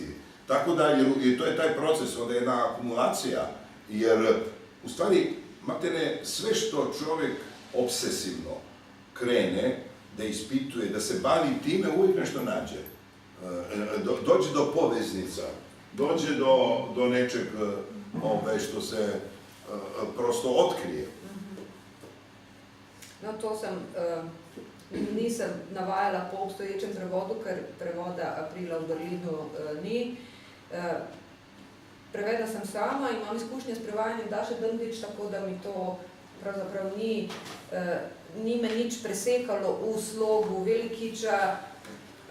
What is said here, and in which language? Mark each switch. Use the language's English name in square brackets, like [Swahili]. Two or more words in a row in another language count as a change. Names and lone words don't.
[Serbian] Tako da, jer to je taj proces, onda je jedna akumulacija, jer u stvari, materne, sve što čovjek obsesivno krene, da ispituje, da se bavi time, uvijek nešto nađe. Dođe do poveznica, dođe do nečeg što se prosto otkrije. [Slovenian] No, to nisem navajala po obstoječem prevodu, ker prevoda Aprila v Berlinu ni. Prevedla sem sama, imam izkušnje s prevajanjem Daše Drndić, tako da mi to pravzaprav ni me nič presekalo v slogu Velikiča.